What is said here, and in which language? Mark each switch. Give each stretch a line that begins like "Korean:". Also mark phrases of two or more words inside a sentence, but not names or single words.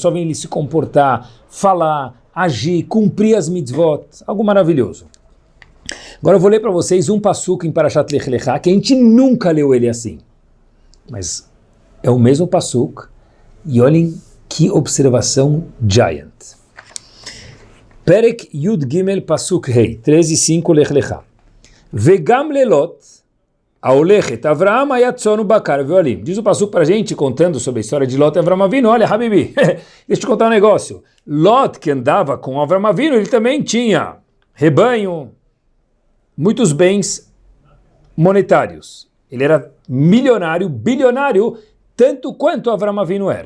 Portuguese: Só vem ele se comportar, falar, agir, cumprir as mitzvot. Algo maravilhoso. Agora eu vou ler para vocês um passuco em Parashat Lech Lecha, que a gente nunca leu ele assim. Mas é o mesmo passuco. E olhem que observação giant.
Hebrew: פרק י"ג פסוק ה', 13:5 לך לך. וגם ללוט, ההולך את אברהם היה צאן ובקר ואהלים.
Portuguese: Diz o passuco para a gente, contando sobre a história de Lot e Avraham Avinu. Olha, Habibi, deixa eu te contar um negócio. Lot, que andava com Avraham Avinu, ele também tinha rebanho, muitos bens monetários. Ele era milionário, bilionário, tanto quanto Avraham Avinu era.